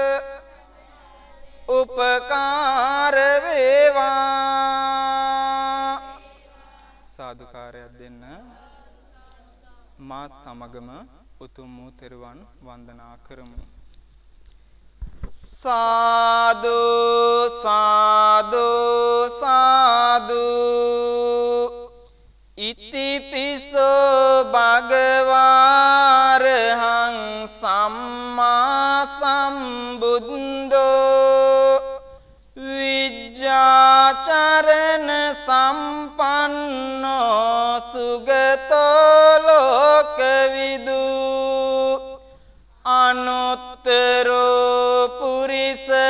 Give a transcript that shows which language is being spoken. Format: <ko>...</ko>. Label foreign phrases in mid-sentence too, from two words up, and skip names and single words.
<si>උපකාර වේවා සාදුකාරයක් දෙන්න. මාත් සමගම උතුම් වූ තෙරුවන් වන්දනා කරමු. සාදු සාදු සාදු</si> <pi>ඉතිපිසෝ භගවාරහං සම්මා සම්බුද්ධෝ විජ්ජාචරණ සම්පන්නෝ සුගතෝ ලෝකවිදු අනුත්තරෝ පුරිස</pi>